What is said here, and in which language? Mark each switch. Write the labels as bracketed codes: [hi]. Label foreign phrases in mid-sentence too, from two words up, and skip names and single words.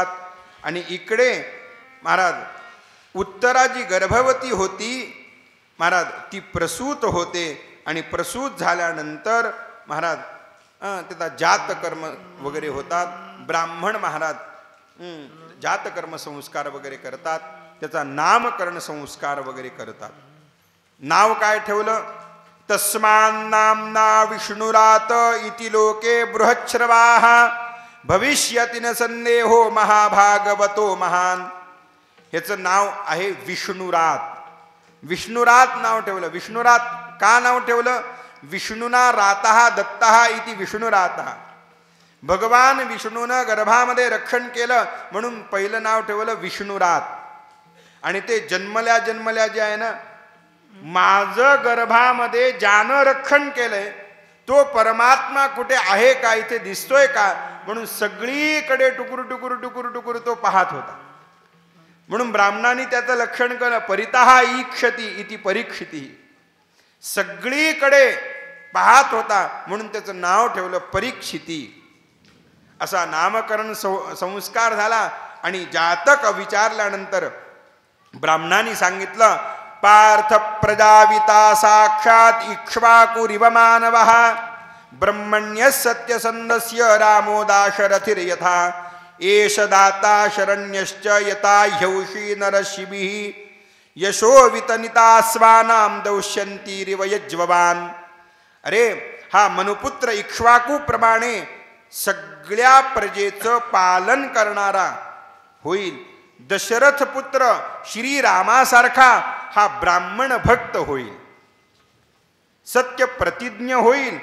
[mr] आणि इकडे महाराज उत्तरा जी गर्भवती होती महाराज ती प्रसूत होते आणि प्रसूत झाल्यानंतर महाराज त्याचा जातकर्म वगैरे होतात. ब्राह्मण महाराज जातकर्म संस्कार वगैरे करतात, त्याचा नामकरण संस्कार वगैरे करतात. नाव काय ठेवलं? [sa] तस्मान्नाम्ना विष्णुरात इति लोके बृहच्छ्रवाः भविष्यति न संदेहो महाभागवतो महान. [mr] ह्याचं नाव आहे विष्णुरात. विष्णुरात नाव ठेवलं. विष्णुरात का नाव ठेवलं? [sa] विष्णुना रातः दत्तः इति विष्णुरातः. [mr] भगवान विष्णूनं गर्भामध्ये रक्षण केलं म्हणून पहिलं नाव ठेवलं विष्णुरात. आणि ते जन्मल्या जन्मल्या जे आहे ना, माझं गर्भामध्ये ज्यानं रक्षण केलंय तो परमात्मा कुठे आहे का, इथे दिसतोय का, म्हणून सगळीकडे टुकुर टुकुर टुकुर टुकुर तो पाहत होता. म्हणून ब्राह्मणांनी त्याचं लक्षण केलं. [sa] परितः ईक्षति इति परीक्षिती. [mr] सगळीकडे पाहत होता म्हणून त्याचं नाव ठेवलं परीक्षिती. असा नामकरण संस्कार झाला. आणि जातक विचारल्यानंतर ब्राह्मणांनी सांगितलं [sa] पार्थ प्रजाविता साक्षात इक्ष्वाकुरिव मानवः ब्रह्मण्य सत्यसंधस्य रामो दाशरथिर्यथा एष दाता शरण्यश्च यथा ह्यौषी नरशिभिः यशो वितनिता स्वानाम दौष्यन्तीरिव यज्ववान. [mr] अरे हा मनुपुत्र इक्ष्वाकू प्रमाणे सगळ्या प्रजेचं पालन करणारा होईल. दशरथ पुत्र श्रीरामासारखा हा ब्राह्मण भक्त होईल. सत्य प्रतिज्ञ होईल.